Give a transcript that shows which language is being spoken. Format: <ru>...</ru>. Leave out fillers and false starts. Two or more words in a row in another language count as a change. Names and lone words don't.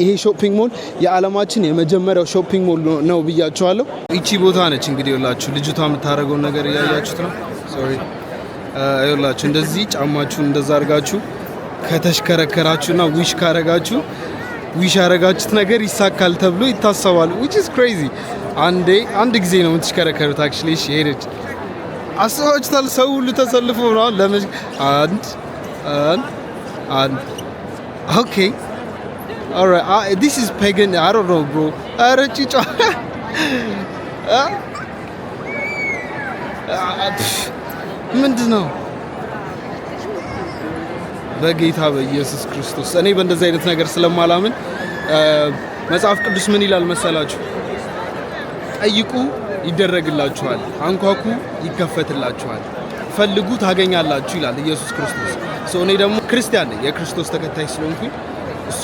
<am>ይሄ</am> <en>shopping mall</en> <am>የዓለማችን የመጀመሪያው</am> <en>shopping mall</en> <am>ነው ብያቸዋለሁ። ይቺ ቦታ ነች እንግዲህ ይኸውላችሁ፣ ልጅቷ የምታደርገውን ነገር እያያችሁት ነው። ሶሪ ይኸውላችሁ፣ እንደዚህ ጫማችሁን እንደዛ አድርጋችሁ ከተሽከረከራችሁና ዊሽ ካረጋችሁ ዊሽ ያረጋችሁት ነገር ይሳካል ተብሎ ይታሰባል።</am> <en>which is crazy።</en> <am>አንድ ጊዜ ነው የምትሽከረከሩት actually። እሺ ሄደች አስባችሁታል? ሰው ሁሉ ተሰልፎ ነው አንድ Okay.</am> <en>All right. This is pagan. I don't know, bro. Chicho.</en> <am>ምንድነው? በጌታ በኢየሱስ ክርስቶስ እኔ በእንደዚህ አይነት ነገር ስለማላምን መጽሐፍ ቅዱስ ምን ይላል መሰላችሁ? ጠይቁ ይደረግላችኋል፣ አንኳኩ ይከፈትላችኋል፣ ፈልጉ ታገኛላችሁ ይላል ኢየሱስ ክርስቶስ። እኔ ደግሞ ክርስቲያን ነኝ፣ የክርስቶስ ተከታይ ስለሆንኩኝ እሱ</am>